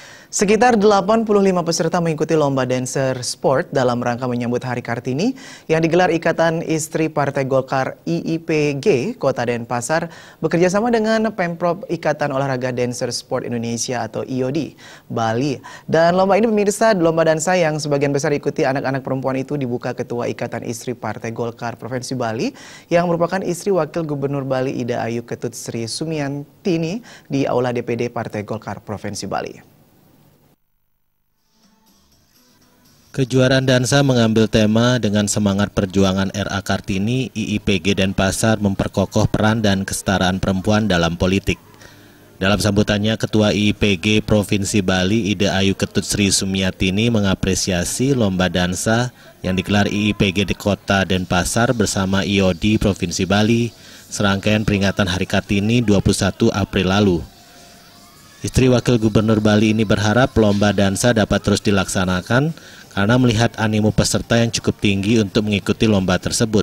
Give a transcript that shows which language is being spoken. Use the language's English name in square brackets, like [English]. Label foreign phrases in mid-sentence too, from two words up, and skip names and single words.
[Indonesian] Sekitar 85 peserta mengikuti lomba Dancer Sport dalam rangka menyambut Hari Kartini yang digelar Ikatan Istri Partai Golkar IIPG Kota Denpasar bekerjasama dengan Pemprov Ikatan Olahraga Dancer Sport Indonesia atau IOD Bali. Dan lomba ini pemirsa, lomba dansa yang sebagian besar ikuti anak-anak perempuan itu dibuka Ketua Ikatan Istri Partai Golkar Provinsi Bali yang merupakan istri Wakil Gubernur Bali Ida Ayu Ketut Sri Sumiantini di Aula DPD Partai Golkar Provinsi Bali. Kejuaraan dansa mengambil tema dengan semangat perjuangan RA Kartini, IIPG Denpasar memperkokoh peran dan kesetaraan perempuan dalam politik. Dalam sambutannya, Ketua IIPG Provinsi Bali, Ida Ayu Ketut Sri Sumiantini mengapresiasi lomba dansa yang digelar IIPG di Kota Denpasar bersama IOD Provinsi Bali, serangkaian peringatan Hari Kartini 21 April lalu. Istri Wakil Gubernur Bali ini berharap lomba dansa dapat terus dilaksanakan karena melihat animo peserta yang cukup tinggi untuk mengikuti lomba tersebut.